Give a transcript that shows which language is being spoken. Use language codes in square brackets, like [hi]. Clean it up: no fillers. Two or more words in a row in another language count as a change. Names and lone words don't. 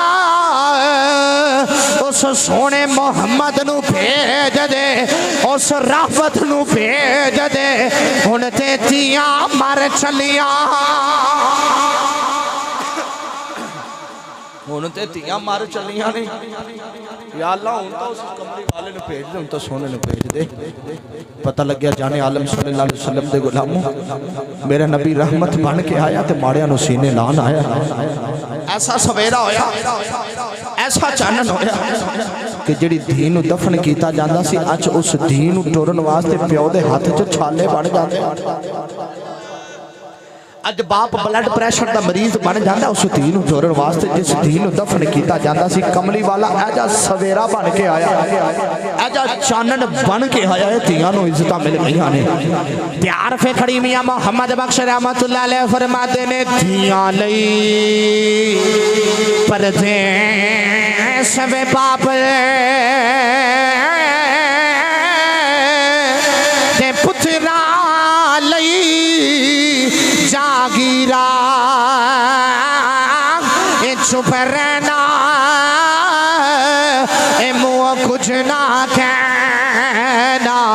[pa] اس سوہنے محمد نوں بھیج دے اس راحت نوں بھیج دے ہن تے دھیاں مر چلیا ہن تے دھیاں مر چلیاں نے [ar] يا الله [pa] ہن تو اس کملی والے نوں بھیج دے ہن تو سوہنے نوں بھیج دے پتا لگ گیا جانے عالم [ar] صلى الله عليه وسلم [pa] دے غلامو میرا نبی رحمت بن کے آیا تے ماڑیاں نوں سینے لان آیا ایسا سویرا ہویا ایسا چانن ہویا کہ جہڑی دھی نوں دفن کیتا جاندا سی اج اس دھی نوں ٹورن واسطے پیو دے ہتھ چ چھالے بن جاندے اج باپ [en] blood pressure [pa] کا مریض بن جاتا اس دھی نوں ٹورن واسطے جس دھی نوں دفن کیا جاتا سی کملی والا ایجا سویرا بن کے آیا ایجا چانن بن کے آیا دھیاں نوں عزت مل گئی نے پیار فے کھڑی میاں محمد بخش [ar] رحمة الله عليه [pa] فرماتے نے دھیاں لئی پردیس وے باپ تے پترا لئی [ur] جاگیرا چپ رہنا منہ کچھ نہ کہنا